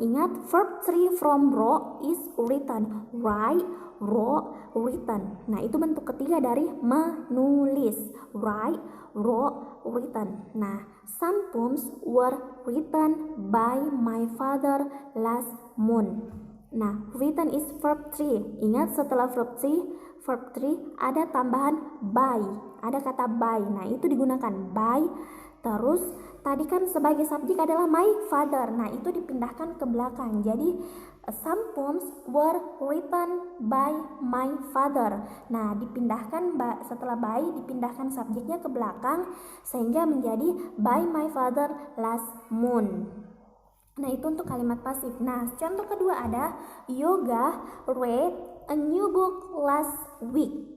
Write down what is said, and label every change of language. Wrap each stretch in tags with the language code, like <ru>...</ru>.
<en>Ingat verb 3 from wrote is written. Write, wrote, written.</en> <id>Nah, itu bentuk ketiga dari menulis.</id> <en>Write, wrote, written. Nah, some poems were written by my father last month. Nah, written is verb 3.</en> <id>Ingat setelah verb 3 ada tambahan by. Ada kata by. Nah, itu digunakan by. Terus tadi kan sebagai subjek adalah</id> <en>my father.</en> <id>Nah, itu dipindahkan ke belakang.</id> <en>Jadi some poems were written by my father.</en> <id>Nah, dipindahkan setelah by dipindahkan subjeknya ke belakang sehingga menjadi</id> <en>by my father last month.</en> <id>Nah, itu untuk kalimat pasif. Nah, contoh kedua ada Yoga</id> <en>read a new book last week.</en>